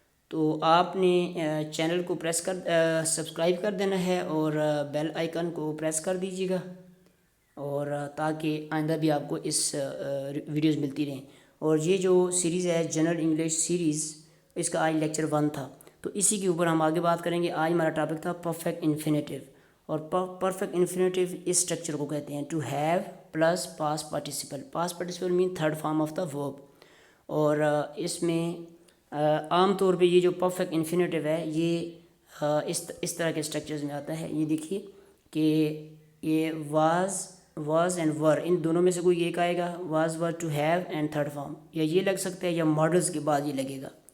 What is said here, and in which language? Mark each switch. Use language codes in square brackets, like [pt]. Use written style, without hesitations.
[ur] تو آپ نے چینل کو سبسکرائب کر دینا ہے اور بیل آئیکن کو پریس کر دیجیے گا، اور تاکہ آئندہ بھی آپ کو اس ویڈیوز ملتی رہیں. اور یہ جو سیریز ہے جنرل انگلش سیریز، اس کا آج لیکچر 1 تھا. تو اسی کے اوپر ہم آگے بات کریں گے. آج ہمارا ٹاپک تھا پرفیکٹ انفینیٹیو. اور پرفیکٹ انفینیٹیو اس اسٹرکچر کو کہتے ہیں [en] To have plus past participle. Past participle mean third form of the verb. [ur] اور اس میں عام طور پہ یہ جو پرفیکٹ انفینیٹیو ہے یہ اس طرح کے اسٹرکچرز میں آتا ہے. یہ دیکھیے کہ یہ [en] was and were, [ur] ان دونوں میں سے کوئی ایک آئے گا. Was were to have and third form, یا یہ لگ سکتا ہے یا ماڈلز کے بعد یہ لگے گا.